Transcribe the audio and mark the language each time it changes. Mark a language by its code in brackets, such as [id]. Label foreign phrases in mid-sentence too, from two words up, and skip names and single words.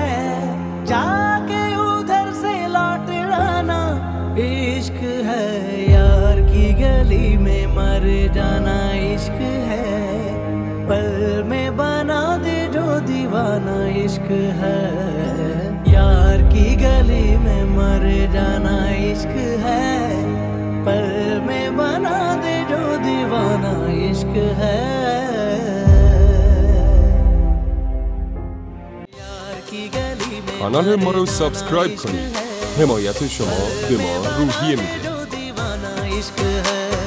[hi] जाके उधर से लौट आना इश्क है, यार की गली में जाना इश्क है, पल में बना दे जो दीवाना इश्क है। यार की गली में मर जाना इश्क है, पल में बना दे जो दीवाना इश्क है। [fa] کانال ما رو سابسکرایب کنید. حمایت شما به ما روحیه میده.